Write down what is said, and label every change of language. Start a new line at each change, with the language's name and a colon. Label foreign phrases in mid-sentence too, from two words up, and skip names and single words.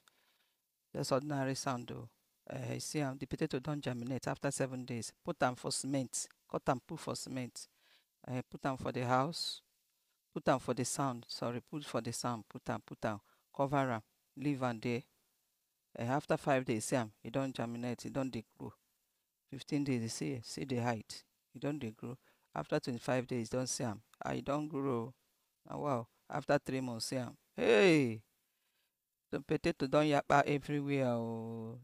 Nigerian Pidgin: That's ordinary sand though. See the potato don't germinate after 7 days. Put them for cement. Cut and put for cement. Put them for the house. Put them for the sound. Sorry, put for the sound. Put them. Cover them. Leave am there. After 5 days, see am, e don germinate, e don dey grow. 15 days, you see the height, e don dey grow. After 25 days, don see am, e don grow. Na wow. After 3 months, see am, hey, the potato don yakpa everywhere oh.